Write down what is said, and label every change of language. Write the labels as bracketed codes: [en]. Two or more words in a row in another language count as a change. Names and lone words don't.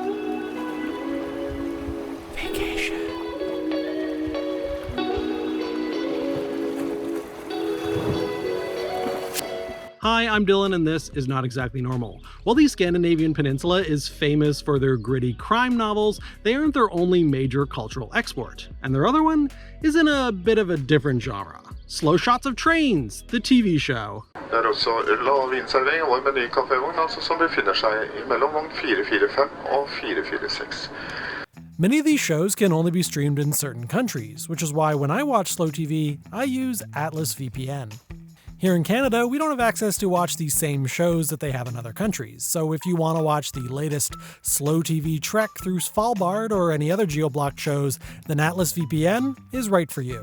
[en] Hi, I'm Dylan, and this is Not Exactly Normal. While the Scandinavian peninsula is famous for their gritty crime novels, they aren't their only major cultural export. And their other one is in a bit of a different genre. Slow Shots of Trains, the TV show. [no] Det også lavvinservering og en menykafévogn som befinner seg mellom vogn 445 og 446. [en] Many of these shows can only be streamed in certain countries, which is why when I watch slow TV, I use Atlas VPN. Here in Canada, we don't have access to watch these same shows that they have in other countries, so if you want to watch the latest slow TV trek through Svalbard or any other geo-blocked shows, then Atlas VPN is right for you.